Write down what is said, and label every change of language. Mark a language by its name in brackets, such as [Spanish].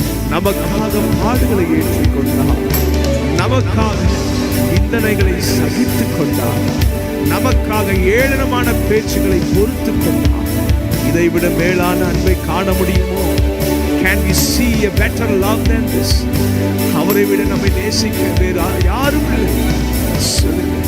[Tamil] நமக்காக பாடுகளை ஏற்றுக்கொண்டாள். நமக்காக நிந்தனைகளை சகித்துக் கொண்டாள். நமக்காக ஏளனமான பேச்சுகளை பொறுத்து கொண்டாள். இதைவிட மேலான அன்பை காண முடியுமோ? [English] Can we see a better love than this? [Tamil] அவரை விட நம்மை நேசிக்க வேறு யாரும் இல்லை.